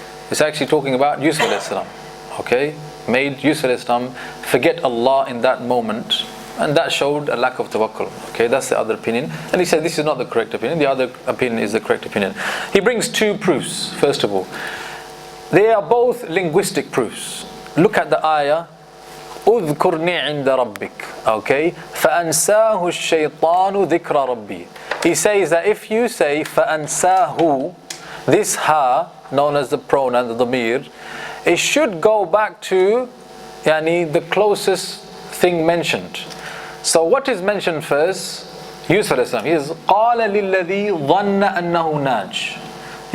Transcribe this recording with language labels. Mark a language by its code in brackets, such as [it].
[en] It's actually talking about Yusuf alayhi salam. Okay? Made Yusuf alayhi salam forget Allah in that moment. And that showed a lack of tawakkul. Okay, that's the other opinion. And he said this is not the correct opinion. The other opinion is the correct opinion. He brings two proofs, first of all. They are both linguistic proofs. Look at the ayah. [ar] اذكرني عند ربك. [en] Okay, [ar] فأنساه الشيطان ذكر ربي. [en] He says that if you say فأنساه, this ha, known as the pronoun, the dhamir, it should go back to the closest thing mentioned. So what is mentioned first? Yusuf alayhi salam. He is [ar] قال للذي ظن أنه ناج.